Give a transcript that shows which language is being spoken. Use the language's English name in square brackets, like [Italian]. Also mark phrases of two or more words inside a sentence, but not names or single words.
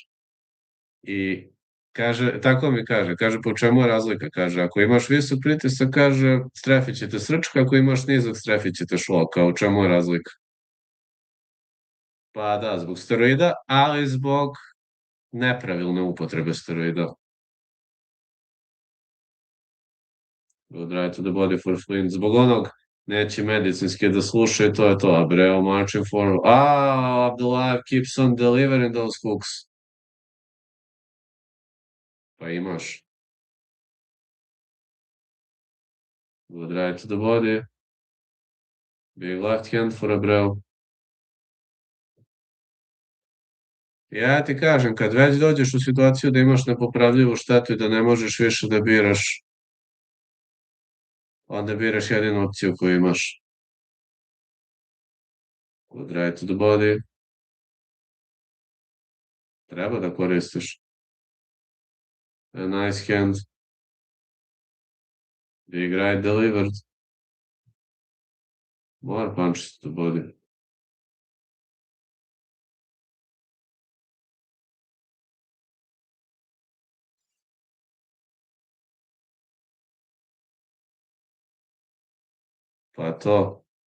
[Bosnian] I kaže, tako mi kaže, po čemu je razlika? Kaže, ako imaš visok pritisak, kaže, strefit će te srčka, ako imaš nizak, strefit će te šlok, a u čemu je razlika? Pa da, zbog steroida, ali zbog nepravilne upotrebe steroida. [English] Good right to the body for Flynn. [Bosnian] Zbog onog neće medicinski da sluša i to je to. [English] Abreu marching forward. Abdullah keeps on delivering those hooks. [Bosnian] Pa imaš. [English] Good right to the body. Big left hand for Abreu. [Bosnian] Ja ti kažem, kad već dođeš u situaciju da imaš nepopravljivu štetu i da ne možeš više da biraš, onda biraš jedinu opciju koju imaš. [English] Good right to the body. [Bosnian] Treba da koristiš. [English] A nice hand. Big right delivered. More punches to the body. [Bosnian] Pa to.